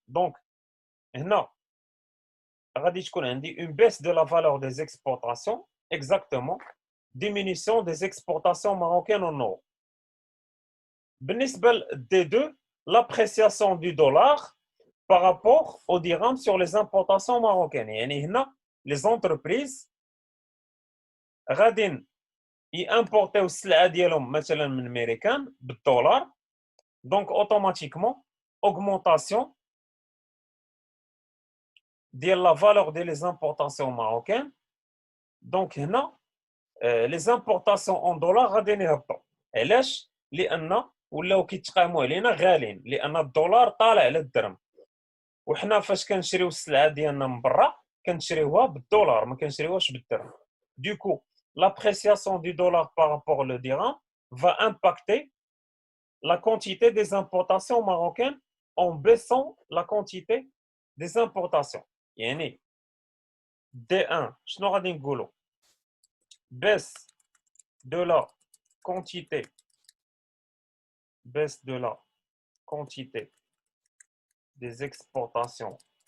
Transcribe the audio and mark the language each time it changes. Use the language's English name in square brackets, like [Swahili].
[French] Donc [Arabic] هنا غادي تكون عندي [French] une baisse de la valeur des exportations, exactement, diminution des exportations marocaines en euros. بالنسبه des deux, l'appréciation du dollar par rapport au dirham sur les importations marocaines. [Arabic] يعني هنا [French] les entreprises [Arabic] غادي يimportيو السلعه ديالهم مثلا من امريكان بالدولار، [French] donc automatiquement augmentation la valeur des importations marocaines. Donc, les importations en dollars [Arabic] غادي يهبطوا. علاش؟ لأن ولاو كيتقاموا علينا غاليين، لأن الدولار طالع على الدرهم. وحنا فاش كنشريو السلعه ديالنا من برا كنشريوها بالدولار، ما كنشريوهاش بالدرهم. [French] Du coup, l'appréciation du dollar par rapport au dirham va impacter la quantité des importations marocaines en baissant la quantité des importations. [Arabic] يعني D1 شنو غادي نقولوا؟ [French] baisse de la quantité des exportations